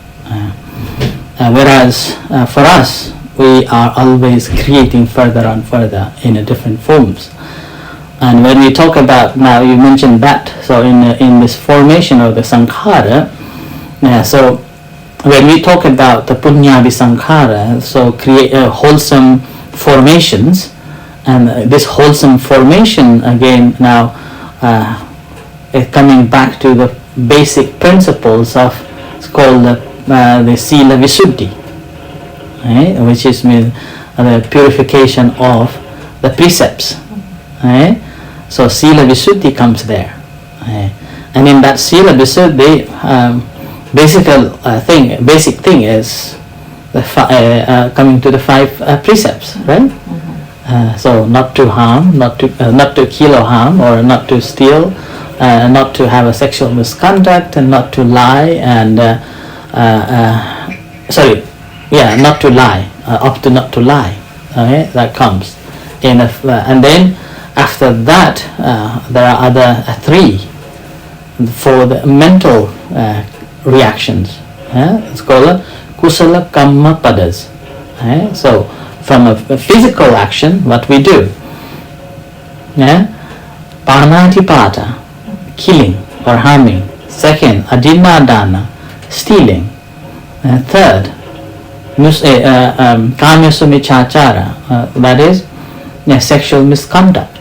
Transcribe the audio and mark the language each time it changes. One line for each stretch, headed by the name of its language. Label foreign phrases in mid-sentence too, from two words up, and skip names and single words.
English: Whereas for us, we are always creating further and further in a different forms. And when we talk about, now you mentioned that, so in this formation of the sankhara, so when we talk about the
Pali: punya sankhara,
English: so create wholesome formations, and this wholesome formation again now coming back to the basic principles of, it's called the
Pali: sila visuddhi,
English: right? Which is the purification of the precepts. Right? So
Pali: sila visuddhi
English: comes there, right? And in that
Pali: sila visuddhi,
English: basic thing is the coming to the 5 precepts, right? So not to harm, not to kill or harm, or not to steal, not to have a sexual misconduct, and not to lie, and not to lie, up to not to lie. Okay, that comes in and then after that there are other 3 for the mental reactions. It's called
Pali: kusala kamma padas.
English: So from a physical action, what we do, panatipata, killing or harming. Second, adinadana, stealing. Third, kamyasumicachara, that is sexual misconduct.